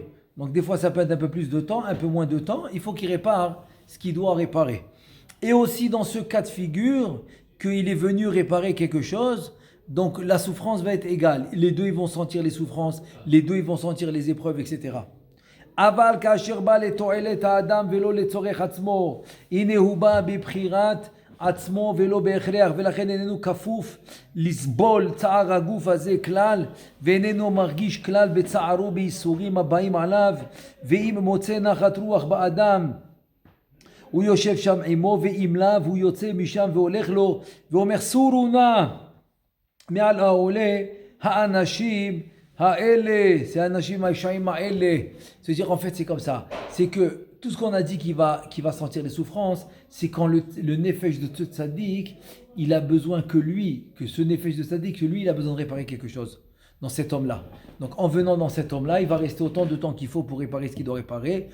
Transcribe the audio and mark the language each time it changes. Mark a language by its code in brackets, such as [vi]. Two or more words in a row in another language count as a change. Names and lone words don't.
[fr] Donc des fois ça peut être un peu plus de temps, un peu moins de temps. Il faut qu'il répare ce qu'il doit réparer. Et aussi dans ce cas de figure, qu'il est venu réparer quelque chose, donc la souffrance va être égale. Les deux ils vont sentir les souffrances, les deux ils vont sentir les épreuves, etc. [he] אבל כאשר בא לתועלת האדם ולא לצורך עצמו, הנה הוא בא בבחירת עצמו ולא בהכרח, ולכן איננו כפוף לסבול צער הגוף הזה כלל, ואיננו מרגיש כלל בצערו בייסורים הבאים עליו, ואם מוצא נחת רוח באדם, הוא יושב שם עמו, ואם לאו הוא יוצא משם והולך לו, ואומר סורו נא מעל העולה האנשים האלה, c'est האנשים הישעים האלה. [fr] C'est-à-dire en fait c'est comme ça, c'est que tout ce qu'on a dit qui va sentir les souffrances, c'est quand le nefesh de ce tzaddik, il a besoin que ce nefesh de tzaddik, que lui il a besoin de réparer quelque chose dans cet homme-là. Donc en venant dans cet homme-là, il va rester autant de temps qu'il faut pour réparer ce qu'il doit réparer.